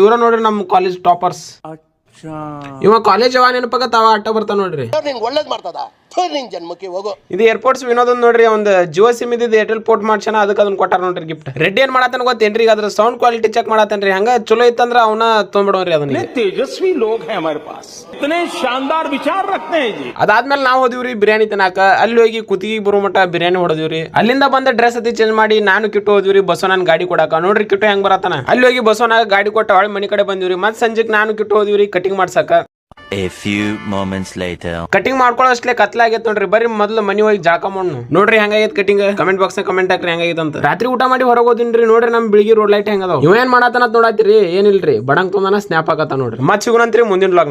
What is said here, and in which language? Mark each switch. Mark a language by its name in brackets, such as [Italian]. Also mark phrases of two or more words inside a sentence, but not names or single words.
[Kannada] ಇವ್ರ ನೋಡ್ರಿ ನಮ್ಮ [English] college toppers. [Kannada] ಇವ ಕಾಲೇಜ್ ಯಾವ ನೆನಪಾಗತ್ತ ಅವ ಆಟ ಬರ್ತಾ ನೋಡ್ರಿ. ಒಳ್ಳೇದ್ ಮಾಡ್ತದ ಜನ್ಮಕ್ಕೆ ಹೋಗೋ. ಇದು ಏರ್ಪೋರ್ಟ್ಸ್ ವಿನೋದ್ ನೋಡ್ರಿ, ಒಂದು ಜಿಯೋ ಸಿಮ್ ಇದ್ದು ಏರ್ಟೆಲ್ ಪೋರ್ಟ್ ಮಾಡ್ಸಣ, ಅದಕ್ಕೆ ಅದನ್ನ ಕೊಟ್ಟಾರ ನೋಡ್ರಿ ಗಿಫ್ಟ್. ರೆಡ್ ಏನ್ ಮಾಡತ್ತಾನ ಗೊತ್ತೇನ್ರಿ, ಈಗ ಅದ್ರ [English] sound quality check [Kannada] ಮಾಡತ್ತೇನ್ರಿ. ಹಂಗ ಚಲೋ ಇತ್ತಂದ್ರ ಅವನ ತೊಗೊಂಡ್ಬಿಡೋನ್ರಿ ಅದನ್ನ. [Hindi] तेजस्वी लोग हैं हमारे पास, इतने शानदार विचार रखते हैं जी. [Kannada] ಅದಾದ್ಮೇಲೆ ನಾವು ಹೋದಿವ್ರಿ ಬಿರಿಯಾನಿ ತಿನ್ನಾಕ. ಅಲ್ಲಿ ಹೋಗಿ ಕುತ್ತಿಗೆ ಬರೋ ಮಟ್ಟ ಬಿರಿಯಾನಿ ಹೊಡೆದಿವ್ರಿ. ಅಲ್ಲಿಂದ ಬಂದ ಡ್ರೆಸ್ ಅತಿ ಚೇಂಜ್ ಮಾಡಿ ನಾನು ಕಿಟ್ಟು ಹೋದ್ವಿ ಬಸವನ ಗಾಡಿ ಕೊಡಾಕ. ನೋಡ್ರಿ ಕಿಟ್ಟು ಹೆಂಗ್ ಬರತ್ತಾನ. ಅಲ್ಲಿ ಹೋಗಿ ಬಸವನ ಗಾಡಿ ಕೊಟ್ಟ ಹೊಳೆ ಮನಿ ಕಡೆ ಬಂದಿವ್ರಿ. ಮತ್ ಸಂಜೆಕ್ ನಾನು ಕಿಟ್ಟು ಹೋದ್ವಿ ಕಟಿಂಗ್ ಮಾಡ್ಸಕ. [English] A few moments later. [Kannada] ಕಟಿಂಗ್ ಮಾಡ್ಕೊಳ್ಳೋಷ್ಟೇ ಕತ್ಲಾಗೈತ್ ನೋಡ್ರಿ. ಬರೀ ಮೊದ್ಲು ಮನಿ ಹೋಗಿ ಜಾಕ ಮಣ್ಣು ನೋಡ್ರಿ ಹೆಂಗಾಗೈತ್ ಕಟಿಂಗ್. [English] comment box comment [Kannada] ಹಾಕ್ರಿ ಹೆಂಗಾಗೈತ್ ಅಂತ. ರಾತ್ರಿ ಊಟ ಮಾಡಿ ಹೊರಗೆ ಹೋದಿನ್ರಿ. ನೋಡ್ರಿ ನಮ್ ಬಿಳಿಗಿ [English] road light [Kannada] ಹೆಂಗದಾವ. ಇವ ಏನ್ ಮಾಡತ್ತಾನ ನೋಡಾತಿರಿ. ಏನಿಲ್ರಿ ಬಡಂಗ್ ತೊಂದನ ಸ್ನ್ಯಾಪ್ ಆಗತ್ತ ನೋಡ್ರಿ. ಮತ್ ಸಿಗುನಂತ್ರಿ ಮುಂದಿನ ವ್ಲಾಗ್.